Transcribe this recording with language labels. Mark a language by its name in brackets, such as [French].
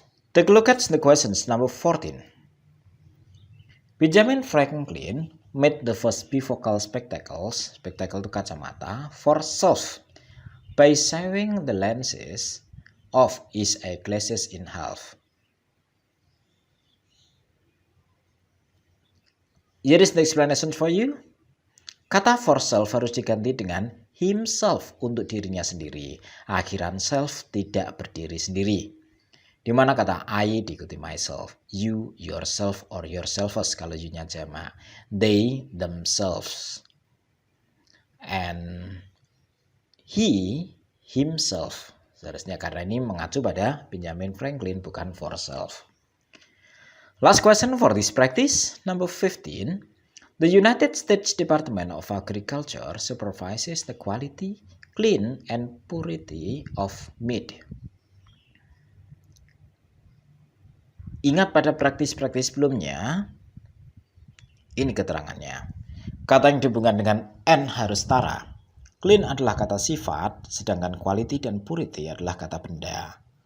[English] Take a look at the questions number 14. Benjamin Franklin made the first bifocal spectacles, spectacle [Indonesian] itu kacamata, [English] for self by sewing the lenses of his eyeglasses in half. Here is the explanation for you. [Indonesian] Kata for self harus diganti dengan himself untuk dirinya sendiri. Akhiran self tidak berdiri sendiri. Di mana kata I diikuti myself, you, yourself, or yourselves kalau you-nya jamak, they, themselves, and he, himself. Seharusnya karena ini mengacu pada Benjamin Franklin, bukan for self. [English] Last question for this practice, number 15. The United States Department of Agriculture supervises the quality, clean, and purity of meat. [Indonesian] Ingat pada praktis-praktis sebelumnya, ini keterangannya. Kata yang dihubungkan dengan N harus setara. Clean adalah kata sifat, sedangkan quality dan purity adalah kata benda.